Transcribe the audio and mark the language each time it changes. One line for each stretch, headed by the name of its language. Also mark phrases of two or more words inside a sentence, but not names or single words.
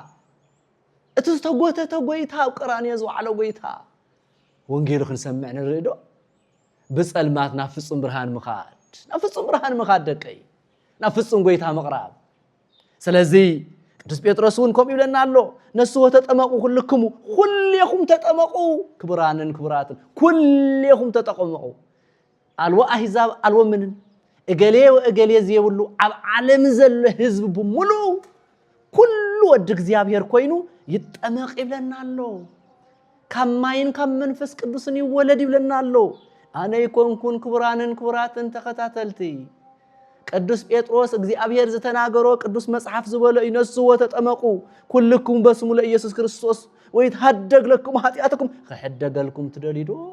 Tigrinya: እቱ ዝተጎተተ ጎይታ ቀራንዮ ዝዋዕለ ጎይታ ወንጌል ክንሰምዕ ንርኢ ዶ ብጸልማት ናብ ፍጹም ብርሃን ምኻድ ናብ ፍጹም ብርሃን ምኻድ ደቀይ ናብ ፍጹም ጎይታ መቅራብ ስለዚ ቅዱስ ጴጥሮስ ውን ከም ይብለና ኣሎ ነሱ ተጠመቁ ሁልክሙ ሁልየኹም ተጠመቁ ክብራንን ክብራትን ሁልየኹም ተጠመቁ አልወ አሕዛብ አልወ ምንን እገሌ ወእገሌ ዝየብሉ ኣብ ዓለም ዘሎ ህዝብ ብሙሉ ኩሉ ወድ እግዚአብሔር ኮይኑ ይጠመቅ ይብለና ኣሎ ከማይን ከመንፈስ ቅዱስን ይወለድ ይብለና ኣሎ አነ ይኮንኩን ክብራንን ክብራትን ተከታተልቲ ቅዱስ ጴጥሮስ እግዚአብሔር ዝተናገሮ ቅዱስ መጽሐፍ ዝበለ ይነስዎ
Geez: ተጠመቁ ኩልኩም በስሙ ለኢየሱስ ክርስቶስ ወይትሐደግ ለኩም ኃጢአተኩም
Tigrinya: ከሐደገልኩም ትደሊዶ